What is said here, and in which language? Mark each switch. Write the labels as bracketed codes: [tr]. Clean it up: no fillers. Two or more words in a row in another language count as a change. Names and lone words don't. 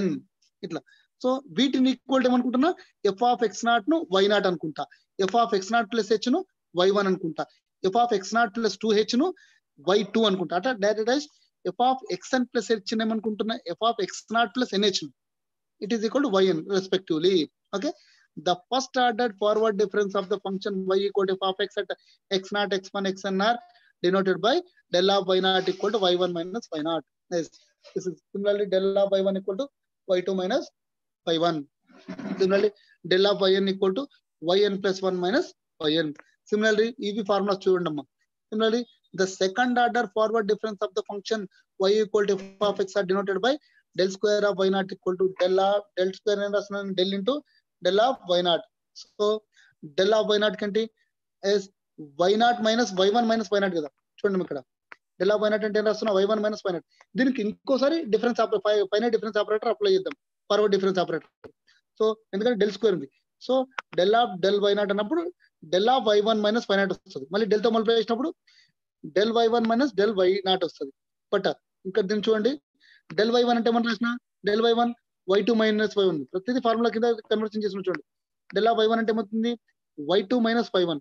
[te] ఇట్లా సో వీటిని ఈక్వల్ ఏమనుకుంటున్నా? [en] f of x0 [te] ను y0 అనుకుంటా, [en] f of x0 plus h [te] ను y1 అనుకుంటా, [en] f of x0 plus 2h [te] ను y2 అనుకుంటా. అట్లా డైరెక్ట్ [en] f of xn plus h [te] ఏమనుకుంటున్నా? [en] f of x0 plus nh ను it is equal to yn respectively. Okay, the first ordered forward difference of the function y equal to f of x at x0, x1, xn are denoted by del of y0 equal to y1 minus y0. Yes, this is similarly del of y1 equal to y2 minus y1. Similarly, del of yn equal to yn plus 1 minus yn. Similarly, EV formula చూడండి. Similarly, the second order forward difference of the function y equal to f of x are denoted by del square of y0 equal to del square and del into del of y0. So del of y0 కంటే is y0 minus y1 minus y0 కదా. [te] చూడండి ఇక్కడ [en] del of y0 [te] అంటే రాస్తున్నా [en] y1 minus y0. [te] దీనికి ఇంకోసారి [en] difference finite difference operator apply [te] చేద్దాం, [en] forward difference operator. [te] సో ఎందుకంటే [en] del square [te] ఉంది, సో [en] del of del y0 [te] అన్నప్పుడు [en] del of y1 minus y naught [te] వస్తుంది. మళ్ళీ డెల్తో మల్టిప్లై చేసినప్పుడు [en] del y1 minus del y naught [te] వస్తుంది. బట్ ఇక్కడ దీన్ని చూడండి, [en] del y1 [te] అంటే ఏమని రాసిన, [en] del y1 y2 minus y1. [te] ప్రతిదీ ఫార్ములా కింద కన్వర్షన్ చేసిన చూడండి. [en] del of y1 [te] అంటే ఏమవుతుంది, [en] y2 minus y1.